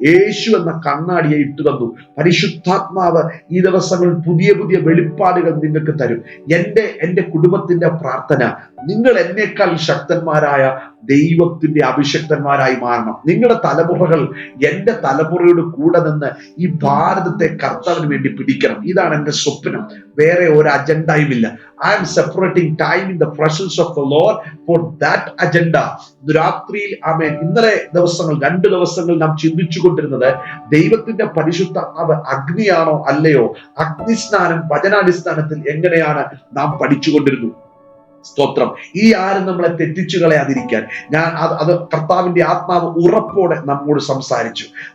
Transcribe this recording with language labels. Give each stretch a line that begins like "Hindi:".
Malayalam: യേശു എന്ന കണ്ണാടിയെ ഇട്ടു തന്നു. പരിശുദ്ധാത്മാവ് ഈ ദിവസങ്ങളിൽ പുതിയ പുതിയ വെളിപ്പാടുകൾ നിങ്ങൾക്ക് തരും. എന്റെ കുടുംബത്തിന്റെ പ്രാർത്ഥന, നിങ്ങൾ എന്നേക്കാൾ ശക്തന്മാരായ ദൈവത്തിന്റെ അഭിഷക്തന്മാരായി മാറണം. നിങ്ങളുടെ തലമുറകൾ എന്റെ തലമുറയുടെ കൂടെ നിന്ന് ഈ ഭാരതത്തെ കർത്താവിന് വേണ്ടി പിടിക്കണം. ഇതാണ് എന്റെ സ്വപ്നം. വേറെ ഒരു അജണ്ടയുമില്ല.
English: I am separating time in the presence of the Lord for that agenda.
Malayalam: രാത്രിയിൽ ആമേൻ, ഇന്നലെ ദിവസങ്ങൾ 2 ദിവസങ്ങൾ നാം ചിന്തിച്ചു കൊണ്ടിരുന്നത് ദൈവത്തിന്റെ പരിശുദ്ധാത്മാവ് അഗ്നിയാണോ അല്ലയോ, അഗ്നിസ്നാനം വചനാടിസ്ഥാനത്തിൽ എങ്ങനെയാണ് നാം പഠിച്ചുകൊണ്ടിരുന്നു. സ്തോത്രം. ഈ ആരും നമ്മളെ തെറ്റിച്ചു കളയാതിരിക്കാൻ അത് കർത്താവിന്റെ ആത്മാവ് ഉറപ്പോടെ നമ്മോട് സംസാരിച്ചു.